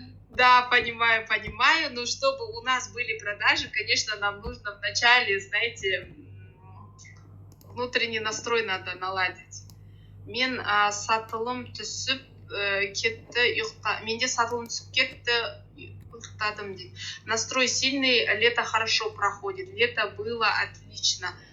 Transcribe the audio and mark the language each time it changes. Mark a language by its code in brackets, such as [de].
[ru] Да, понимаю. Но чтобы у нас были продажи, конечно, нам нужно вначале, знаете, внутренний настрой надо наладить. [kk] Мен сатылым түсіп кетті, менде сатылым түсіп кетті, ұйықтадым дейді. [ru] Настрой сильный, лето хорошо проходит, лето было отлично.